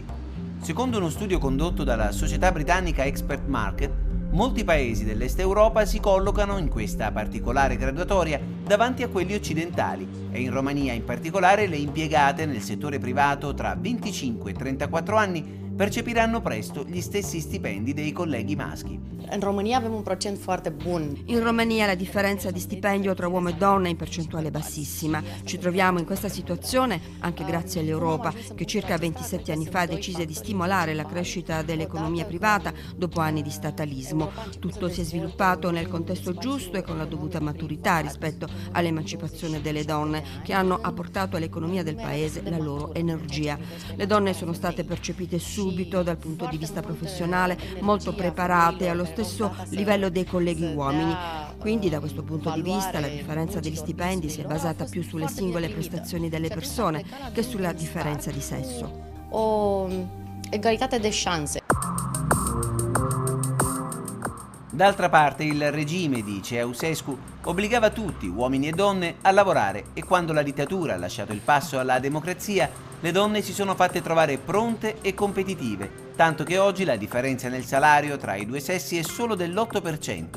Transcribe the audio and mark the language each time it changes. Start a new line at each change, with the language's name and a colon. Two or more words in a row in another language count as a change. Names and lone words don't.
Italian: Secondo uno studio condotto dalla società britannica Expert Market, molti paesi dell'Est Europa si collocano in questa particolare graduatoria davanti a quelli occidentali e in Romania in particolare le impiegate nel settore privato tra 25 e 34 anni percepiranno presto gli stessi stipendi dei colleghi maschi.
Romanian: In Romania avem un procent foarte bun.
Italian: In Romania la differenza di stipendio tra uomo e donna è in percentuale bassissima. Ci troviamo in questa situazione anche grazie all'Europa, che circa 27 anni fa decise di stimolare la crescita dell'economia privata dopo anni di statalismo. Tutto si è sviluppato nel contesto giusto e con la dovuta maturità rispetto all'emancipazione delle donne, che hanno apportato all'economia del paese la loro energia. Le donne sono state percepite subito dal punto di vista professionale molto preparate allo stesso livello dei colleghi uomini. Quindi da questo punto di vista la differenza degli stipendi si è basata più sulle singole prestazioni delle persone che sulla differenza di sesso.
Romanian: O egalitate de șanse.
Italian: D'altra parte il regime di Ceausescu obbligava tutti, uomini e donne, a lavorare e quando la dittatura ha lasciato il passo alla democrazia, le donne si sono fatte trovare pronte e competitive, tanto che oggi la differenza nel salario tra i due sessi è solo dell'8%.